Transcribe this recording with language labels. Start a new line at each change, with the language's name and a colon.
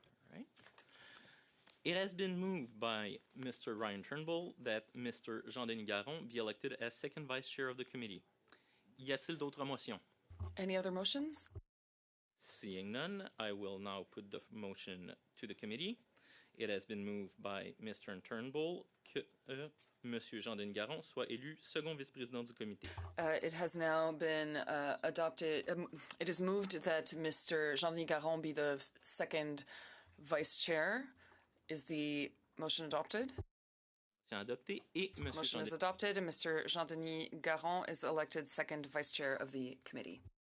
English: All right. It has been moved by Mr. Ryan Turnbull that Mr. Jean-Denis Garon be elected as second vice chair of the committee.
French: Y a-t-il d'autres motions?
English: Any other motions? Seeing none, I will now put the motion to the committee. It has been moved by Mr.
French: Turnbull que Monsieur Jean-Denis Garon soit élu second vice-président du comité.
English: It has now been adopted. It is moved that Mr. Jean-Denis Garon be the second vice chair. Is the motion adopted?
French: C'est adopté et Monsieur
English: Motion is
French: Jean-Denis
English: adopted, and Mr. Jean-Denis Garon is elected second vice chair of the committee.